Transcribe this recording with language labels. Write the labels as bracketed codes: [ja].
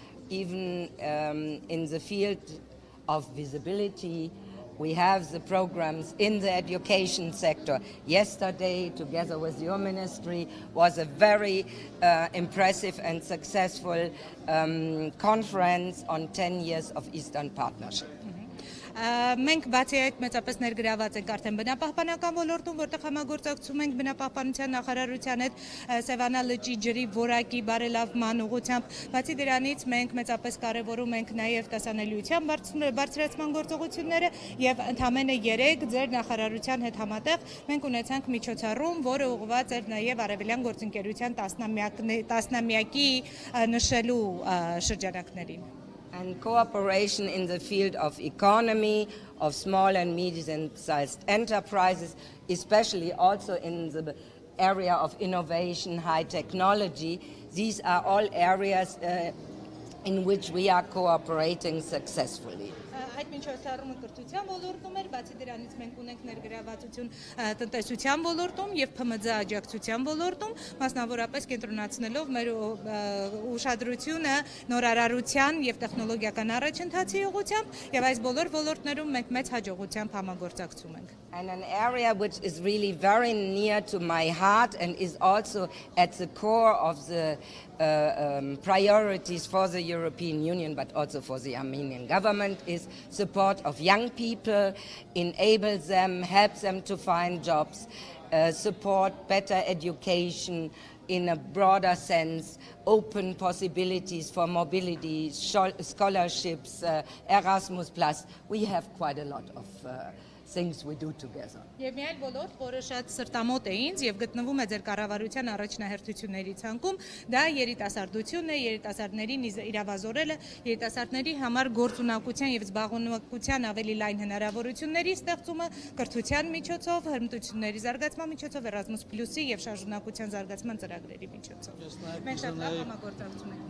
[en] Even in the field of visibility, we have the programs in the education sector. Yesterday, together with your ministry, was a very impressive and successful conference on 10 years of Eastern Partnership. [hy] Մենք բացի այդ մեծապես ներգրաված ենք արդեն բնապահպանական ոլորտում, որտեղ համագործակցում ենք բնապահպանության նախարարության հետ Սևանա լճի ջրի որակի բարելավման ուղղությամբ, բացի դրանից մենք մեծապես կարևորում ենք նաև տեսանելիության բարձրացման գործողությունները եւ ընդամենը 3 ձեր նախարարության հետ համատեղ մենք ունեցանք միջոցառում, որը ուղղված էր նաև արևելյան գործընկերության տասնամյակի նշելու շրջանակներին. [en] And cooperation in the field of economy, of small and medium-sized enterprises, especially also in the area of innovation, high technology. These are all areas in which we are cooperating successfully. [hy] Այդ միջոցառումը կրթության ոլորտում էր, բացի դրանից մենք ունենք ներգրավվածություն տնտեսության ոլորտում եւ ՓՄԶ աջակցության ոլորտում, մասնավորապես կենտրոնացնելով մեր ուշադրությունը նորարարության եւ տեխնոլոգիական առաջընթացի ուղղությամբ եւ այս բոլոր ոլորտներում մենք մեծ հաջողությամբ համագործակցում ենք. [en] And an area which is really very near to my heart and is also at the core of the priorities for the European Union, but also for the Armenian government, is support of young people, enable them, help them to find jobs, support better education in a broader sense, open possibilities for mobility, scholarships, Erasmus+. We have quite a lot of things we do together. [hy] Եվ մի այլ ոլորտ, որը շատ սրտամոտ է ինձ եւ գտնվում է ձեր կառավարության առաջնահերթությունների ցանկում, դա երիտասարդությունն է, երիտասարդներին իրավազորելը, երիտասարդների համար գործունակության եւ զբաղունակության ավելի լայն հնարավորությունների ստեղծումը, կրթության միջոցով, հմտությունների զարգացման միջոցով, Erasmus+-ի եւ շարժունակության զարգացման ծրագրերի միջոցով։ Մենք շատ լավ համագործակցում ենք։